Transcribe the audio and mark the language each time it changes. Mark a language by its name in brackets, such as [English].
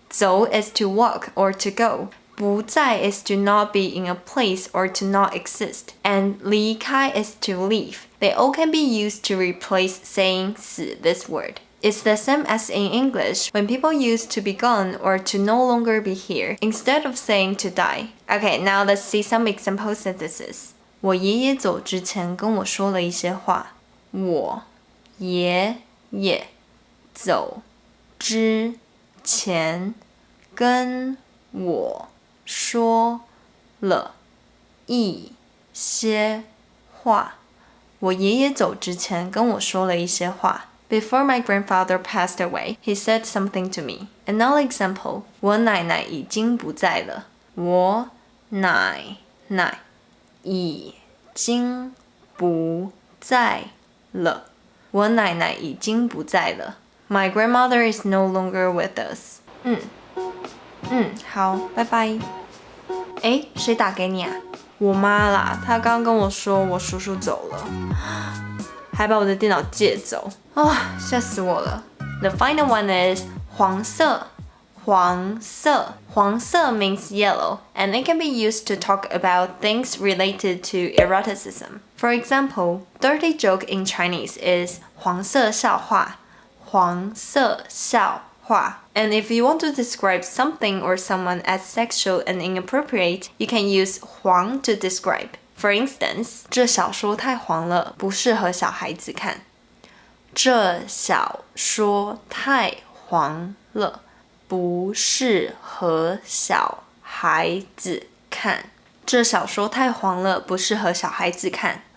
[English] 走 is to walk or to go. 不在 is to not be in a place or to not exist. And 离开 is to leave. They all can be used to replace saying 死 this word. It's the same as in English when people use to be gone or to no longer be here instead of saying to die. Okay, now let's see some example sentences. [Chinese] 我爷爷走之前跟我说了一些话。我爷爷走之前跟我说了一些话。我爷爷走之前跟我说了一些话。 [English] Before my grandfather passed away, he said something to me. Another example, [Chinese] 我奶奶已经不在了。我奶奶已经不在了。我奶奶已经不在了。 [English] My grandmother is no longer with us. [Chinese] 好，拜拜。诶，谁打给你啊？我妈啦，她刚跟我说我叔叔走了，还把我的电脑借走啊，吓死我了。 [English] The final one is 黄色。 [Chinese] 黄色。 [English] 黄色 means yellow, and it can be used to talk about things related to eroticism. For example, dirty joke in Chinese is 黄色笑话。 [Chinese] 黄色笑话。 [English] And if you want to describe something or someone as sexual and inappropriate, you can use 黄 to describe. For instance, [Chinese] 这小说太黄了，不适合小孩子看。这小说太黄了，不适合小孩子看。这小说太黄了，不适合小孩子看。